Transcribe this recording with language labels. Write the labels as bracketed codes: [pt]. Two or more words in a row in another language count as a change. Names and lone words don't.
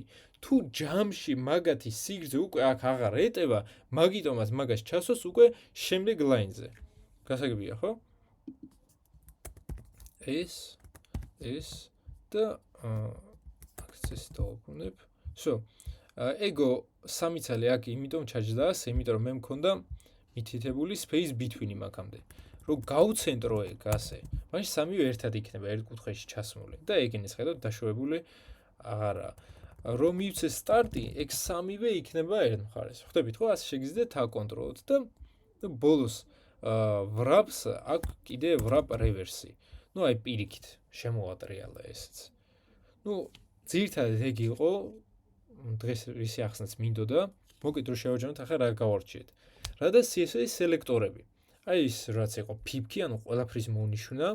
[ka] თუ ჯამში მაგათი სიგრძე უკვე აქ აღარ ეტევა, მაგიტომაც მაგას ჩასვას უკვე შემდეგ line-ზე. გასაგებია, ხო? ეს და აქცეს დავუბრუნებ. შო, ეგო სამი ცალი აქ იმიტომ ჩაჯდა ასე, იმიტომ რომ მე მქონდა მითითებული [en] space between [ka] მაგამდე. რომ გავცენტრო ეგ ასე. მაშინ სამივე ერთად იქნება ერთ კუთხეში ჩასმული და ეგენის ხედავთ დაშვებული აღარა. რომ მივცე სტარტი, ეგ სამივე იქნება ერთ მხარეს. ხვდებით ხო? ასე შეგიძლიათ აკონტროლოთ და ბოლოს wraps აქ კიდე [en] wrap reverse- [ka] ი. ნუ აი პირიქით შემოვატრიალა ესეც. ნუ ძირითადად ეგ იყო დღეს რისი ახსნაც მინდოდა. მოკეთ რომ შევაჯამოთ ახლა რა გავარჩიეთ. რა და CSS სელექტორები. აი ის რაც იყო pip-ი, ანუ ყველაფრის მონიშნა.